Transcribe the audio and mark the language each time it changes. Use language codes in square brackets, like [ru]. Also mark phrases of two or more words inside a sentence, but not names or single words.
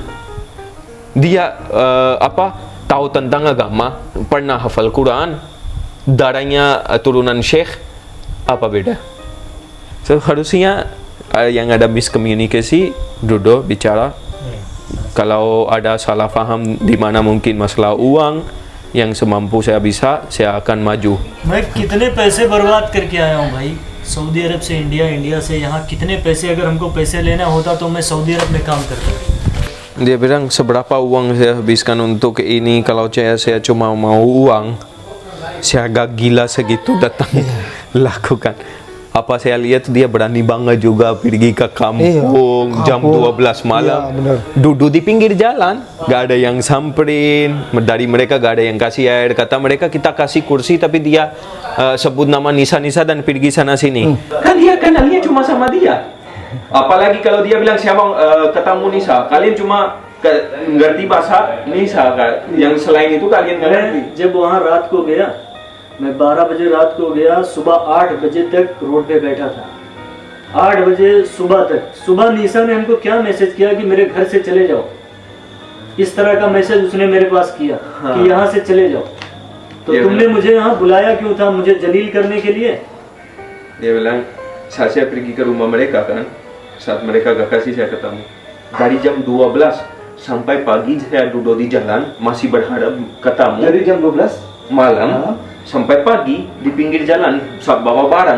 [id] Dia tahu tentang agama, pernah hafal Quran, darahnya turunan Sheikh, apa beda? So harusnya yang ada miscommunikasi, duduk bicara. Kalau ada salah paham di mana mungkin masalah uang, yang semampu saya bisa, saya akan maju. [hi] मैं कितने पैसे बर्बाद करके आया हूँ भाई, सऊदी अरब से इंडिया, इंडिया से यहाँ कितने पैसे, अगर हमको पैसे लेना होता तो मैं सऊदी अरब में काम करता. [id] Dia bilang seberapa uang saya habiskan untuk ini, kalau saya cuma mau uang, saya agak gila segitu datang lakukan. Apa saya lihat dia berani banget juga pergi ke kampung jam 12 malam, duduk di pinggir jalan, gak ada yang samperin, dari mereka gak ada yang kasih air. Kata mereka kita kasih kursi, tapi dia sebut nama Nisa dan pergi sana sini. Kan dia kenalnya cuma sama dia. Apalagi kalau dia bilang saya mau ketemu Nisa, kalian cuma ngerti bahasa Nisa kan? Yang selain itu kalian nggak ngerti. [hi] जब वहाँ रात को गया, मैं 12 बजे रात को गया, सुबह 8 बजे तक रोड पे बैठा था. 8 बजे सुबह तक. सुबह निशा ने हमको क्या मैसेज किया कि मेरे घर से चले जाओ. इस तरह का मैसेज उसने मेरे पास किया कि यहाँ से चले जाओ. तो तुमने मुझे यहाँ बुलाया क्यों था, मुझे जलील करने के लिए? [id] Dia bilang saya pergi ke rumah mereka kan, saat mereka gak kasih saya ketemu. Dari jam 12 sampai pagi saya duduk di jalan masih berharap ketemu. Dari jam 12 malam sampai pagi di pinggir jalan bawa barang.